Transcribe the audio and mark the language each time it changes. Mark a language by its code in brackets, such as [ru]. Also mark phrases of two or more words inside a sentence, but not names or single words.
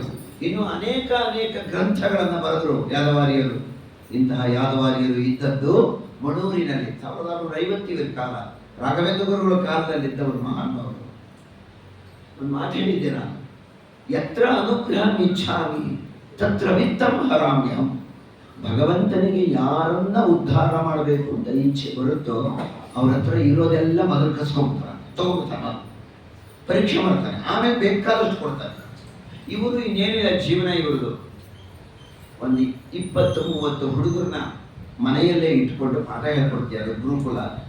[kn] ಇನ್ನು ಅನೇಕ ಗ್ರಂಥಗಳನ್ನು ಬರೆದರು ಯಾದವಾರ್ಯರು. ಇಂತಹ ಯಾದವಾರ್ಯರು ಇದ್ದದ್ದು ಮಣೂರಿನಲ್ಲಿ 1650 ಕಾಲ, ರಾಘವೇಂದ್ರ ಗುರುಗಳ ಕಾಲದಲ್ಲಿದ್ದವರು ಮಹಾನುಭಾವರು. ಒಂದು ಮಾತು ಹೇಳಿದ್ದೆ ನಾನು, [sa] ಯತ್ರ ಅನುಗ್ರಹ ಇಚ್ಛಾಮಿ ತತ್ರ ವಿತ್ತಂ ಹರಾಮ್ಯಹಂ. [kn] ಭಗವಂತನಿಗೆ ಯಾರನ್ನ ಉದ್ಧಾರ ಮಾಡಬೇಕು ಅಂತ ಇಚ್ಛೆ ಬರುತ್ತೋ ಅವ್ರ ಹತ್ರ ಇರೋದೆಲ್ಲ ಮೊದಲು ಕಸ್ಕೊಂಡ್ಬಿಡ್ತಾರೆ, ತಗೊಂಡ್ಬಿಡ್ತಾನೆ, ಪರೀಕ್ಷೆ ಮಾಡ್ತಾನೆ, ಆಮೇಲೆ ಬೇಕಾದಷ್ಟು ಕೊಡ್ತಾನೆ. ಇವರು ಇನ್ನೇನಿಲ್ಲ ಜೀವನ ಇವ್ರದ್ದು. ಒಂದು 20-30 ಹುಡುಗರನ್ನ ಮನೆಯಲ್ಲೇ ಇಟ್ಕೊಂಡು ಪಾಠ ಹೇಳ್ಕೊಡ್ತಾರೆ ಗುರುಕುಲ.